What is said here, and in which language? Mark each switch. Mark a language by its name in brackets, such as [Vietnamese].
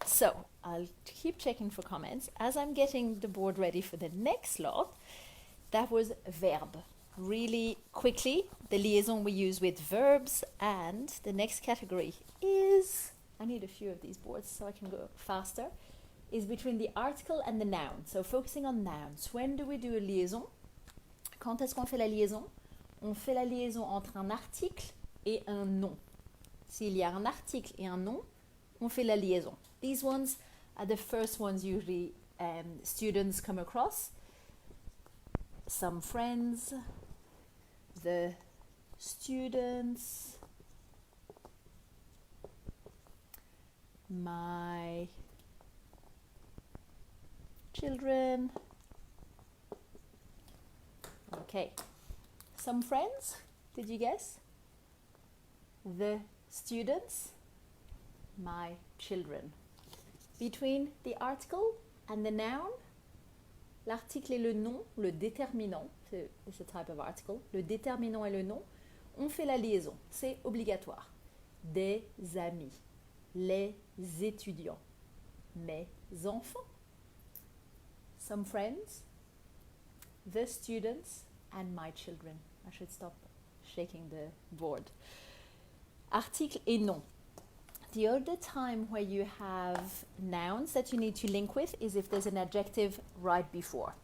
[English] So I'll keep checking for comments as I'm getting the board ready for the next lot. That was verb. Really quickly, the liaison we use with verbs, and the next category is, I need a few of these boards so I can go faster, is between the article and the noun. So focusing on nouns. When do we do a liaison? [French] Quand est-ce qu'on fait la liaison? On fait la liaison entre un article et un nom. S'il y a un article et un nom, on fait la liaison. [English] These ones are the first ones usually students come across. Some friends, the students, my children. Okay. Some friends, did you guess? The students, my children. Between the article and the noun, [French] l'article et le nom, le déterminant, [English] it's a type of article, [French] le déterminant et le nom, on fait la liaison, c'est obligatoire. Des amis, les étudiants, mes enfants. [English] Some friends, the students, and my children. I should stop shaking the board. [French] Article et nom. [English] The other time where you have nouns that you need to link with is if there's an adjective right before.